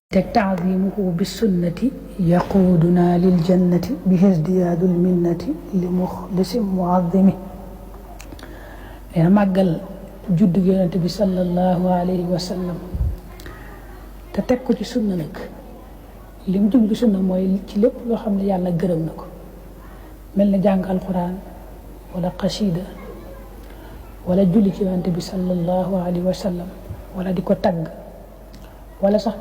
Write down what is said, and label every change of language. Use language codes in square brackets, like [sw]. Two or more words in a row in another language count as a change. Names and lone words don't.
[ar] تعظيمه بالسنة يقودنا للجنة به ازدياد المنة لمخلص معظم [wo] màggal juddu Yonent bi [ar] صلى الله عليه وسلم [wo] te teg ko ci sunna nag li mu jublu sunna mooy ci lépp loo xam ne yàlla gërëm na ko mel na jàng alquran wala qasida wala julli ci Yonent bi [ar] صلى الله عليه وسلم [wo] wala di ko tagg wala sax